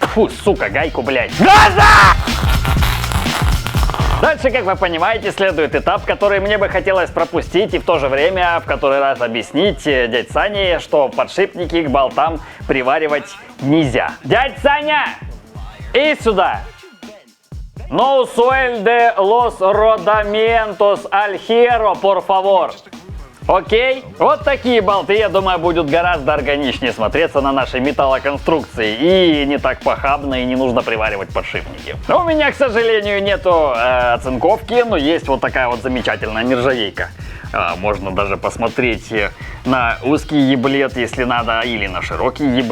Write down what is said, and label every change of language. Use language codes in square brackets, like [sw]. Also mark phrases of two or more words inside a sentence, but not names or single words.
[ru] Фу, сука, гайку, блядь. Газа! Дальше, как вы понимаете, следует этап, который мне бы хотелось пропустить и в то же время в который раз объяснить дядь Сане, что подшипники к болтам приваривать нельзя. Дядь Саня! Иди сюда! [es] No suel de los rodamientos al hierro, por favor. [ru] Окей? Вот такие болты, я думаю, будут гораздо органичнее смотреться на нашей металлоконструкции. И не так похабно, и не нужно приваривать подшипники. У меня, к сожалению, нету оцинковки, но есть вот такая вот замечательная нержавейка. Можно даже посмотреть на узкий еблет, если надо, или на широкий еблет.